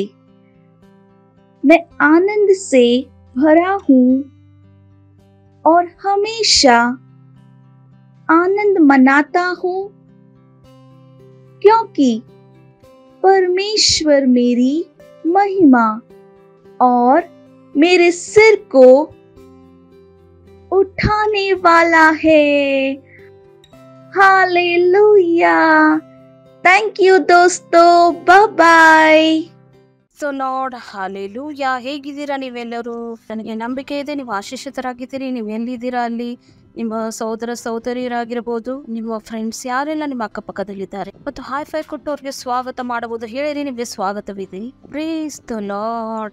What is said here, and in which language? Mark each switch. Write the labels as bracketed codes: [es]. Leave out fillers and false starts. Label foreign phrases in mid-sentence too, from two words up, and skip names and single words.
[hi] मैं आनंद से भरा हूँ और हमेशा आनंद मनाता हूँ क्योंकि परमेश्वर मेरी महिमा और मेरे सिर को उठाने वाला है। हालेलुया। [en] thank you [hi] दोस्तों, [en] bye bye. So Lord hallelujah. [kn] ಹೇಗಿದ್ದೀರಾ ನೀವೆಲ್ಲರೂ? ನನಗೆ ನಂಬಿಕೆ ಇದೆ ನೀವು ಆಶೀಷಿತರಾಗಿದ್ದೀರಿ. ನೀವು ಎಲ್ಲಿದ್ದೀರಾ ಅಲ್ಲಿ ನಿಮ್ಮ ಸಹೋದರ ಸಹೋದರಿಯರಾಗಿರ್ಬೋದು, ನಿಮ್ಮ ಫ್ರೆಂಡ್ಸ್ ಯಾರೆಲ್ಲ ನಿಮ್ಮ ಅಕ್ಕಪಕ್ಕದಲ್ಲಿದ್ದಾರೆ ಮತ್ತು [en] high five [kn] ಕೊಟ್ಟು ಅವ್ರಿಗೆ ಸ್ವಾಗತ ಮಾಡಬಹುದು. ಹೇಳಿರಿ, ನಿಮಗೆ ಸ್ವಾಗತವಿದೆ. [en] Praise the Lord.